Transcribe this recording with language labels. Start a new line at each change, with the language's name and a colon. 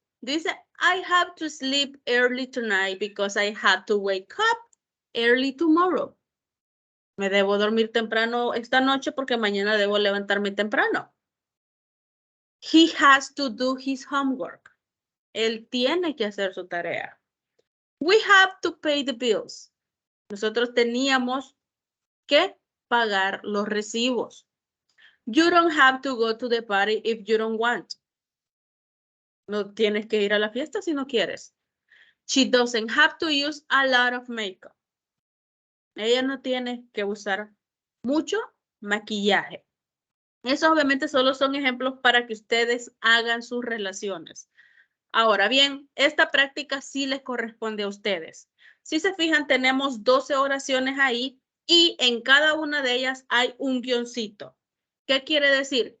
Spanish: Dice,
English: I have to sleep early tonight because I have to wake up early tomorrow.
Spanish: Me debo dormir temprano esta noche porque mañana debo levantarme temprano.
English: He has to do his homework.
Spanish: Él tiene que hacer su tarea.
English: We have to pay the bills.
Spanish: Nosotros teníamos que pagar los recibos.
English: You don't have to go to the party if you don't want.
Spanish: No tienes que ir a la fiesta si no quieres.
English: She doesn't have to use a lot of makeup.
Spanish: Ella no tiene que usar mucho maquillaje. Esos obviamente solo son ejemplos para que ustedes hagan sus relaciones. Ahora bien, esta práctica sí les corresponde a ustedes. Si se fijan, tenemos 12 oraciones ahí y en cada una de ellas hay un guioncito. ¿Qué quiere decir?